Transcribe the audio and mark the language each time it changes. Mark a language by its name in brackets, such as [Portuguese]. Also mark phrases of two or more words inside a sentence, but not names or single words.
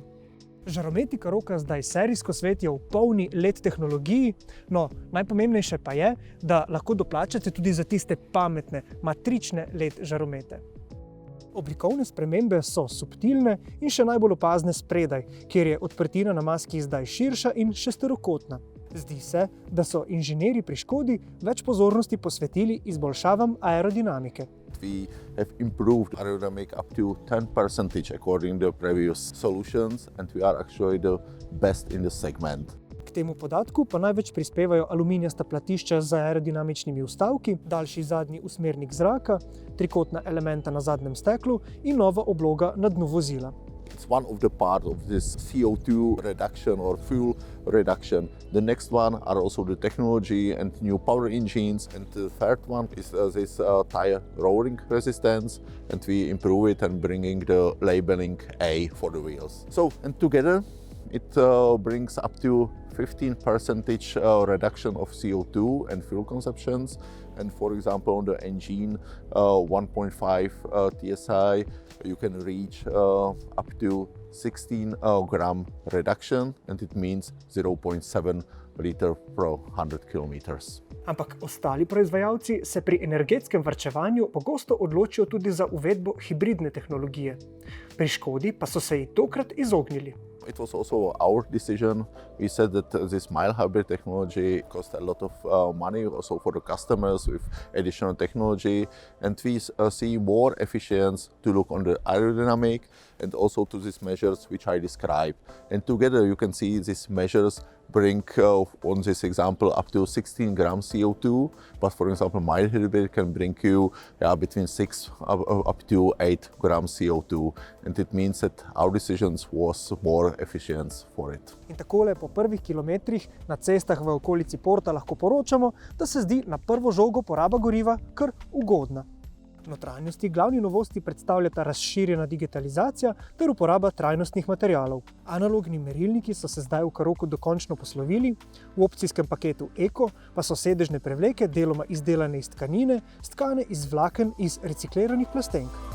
[Slovenian] Žarometi Karoqa zdaj serijsko svetijo v polni LED tehnologiji, no najpomembnejše pa je, da lahko doplačate tudi za tiste pametne, matrične LED žaromete. Oblikovne spremembe so subtilne in še najbolj opazne spredaj, kjer je odprtina na maski zdaj širša in šesterokotna. Zdi se, da so inženirji pri Škodi več pozornosti posvetili izboljšavam aerodinamike. [English] We have improved aerodynamic up to 10% according to previous solutions, and we are actually the best in the segment. [Slovenian] K temu podatku pa največ prispevajo aluminijasta platišča z aerodinamičnimi vstavki, daljši zadnji usmernik zraka, trikotna elementa na zadnjem steklu in nova obloga na dnu vozila. [English] It's one of the parts of this CO2 reduction or fuel reduction. The next one are also the technology and new power engines, and the third one is this tire rolling resistance, and we improve it and bringing the labeling A for the wheels. So, and together it brings up to 15% reduction of CO2 and fuel consumptions. And for example, on the engine 1.5 TSI, you can reach up to 16 gram reduction, and it means 0.7 liter per 100 kilometers. [Slovenian] Ampak ostali proizvajalci se pri energetskem varčevanju pogosto odločijo tudi za uvedbo hibridne tehnologije. Pri Škodi pa so se ji tokrat izognili. [English] It was also our decision. We said that this mild hybrid technology cost a lot of money also for the customers with additional technology, and we see more efficiency to look on the aerodynamic and also to these measures which I described. And together you can see these measures bring on this example up to 16 gram CO2, but for example mild hybrid can bring you between 6 up to 8 gram CO2, and it means that our decisions was more efficient for it. [Slovenian] In takole po prvih kilometrih na cestah v okolici Porta lahko poročamo, da se zdi na prvo žogo poraba goriva kar ugodna. V notranjosti glavni novosti predstavljata razširjena digitalizacija ter uporaba trajnostnih materialov. Analogni merilniki so se zdaj v Karoqu dokončno poslovili, v opcijskem paketu Eco pa so sedežne prevleke deloma izdelane iz tkanine, stkane iz vlaken iz recikliranih plastenk.